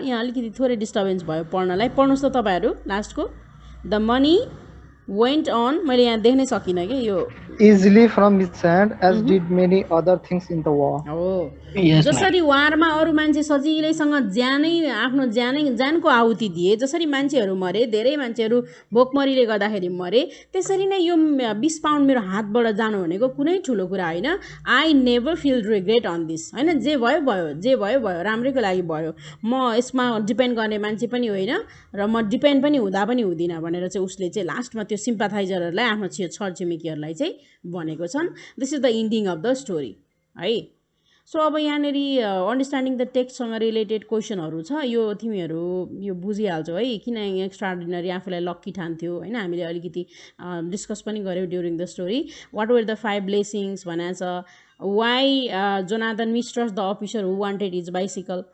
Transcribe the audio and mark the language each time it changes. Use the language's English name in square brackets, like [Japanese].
[Nepali] यहाँ अलिकति थोरै डिस्टर्बेन्स भयो पढ्नलाई, पढ्नुहोस् त तपाईँहरू लास्टको। [English] the money went on, [Nepali] मैले यहाँ देख्नै सकिनँ कि यो [English] easily from his hand as did many other things in the war. [Nepali] हो जसरी वारमा अरू मान्छे सजिलैसँग आफ्नो ज्यानको आहुति दिए, जसरी मान्छेहरू मरे, धेरै मान्छेहरू भोकमरीले गर्दाखेरि मरे, त्यसरी नै यो 20 पाउन्ड मेरो हातबाट जानु भनेको कुनै ठुलो कुरा होइन। [English] I never feel regret on this [Nepali] होइन, जे भयो राम्रैको लागि भयो, म यसमा डिपेन्ड गर्ने मान्छे पनि होइन र म डिपेन्ड पनि हुँदा पनि हुँदिनँ भनेर चाहिँ उसले चाहिँ लास्टमा त्यो सिम्पाथाइजरहरूलाई आफ्नो छरछिमेकीहरूलाई चाहिँ भनेको छन्। [English] This is the ending of the story है। [Nepali] सो अब यहाँनिर अन्डरस्ट्यान्डिङ द टेक्स्टसँग रिलेटेड क्वेसनहरू छ, यो तिमीहरू यो बुझिहाल्छौ है, किन एक्स्ट्राअर्डिनरी आफूलाई लक्की ठान्थ्यो होइन। हामीले अलिकति डिस्कस पनि गऱ्यौँ [English] During the story. What were the 5 blessings [Nepali] भनेको छ। [English] Why Jonathan mistrust the officer who wanted his bicycle.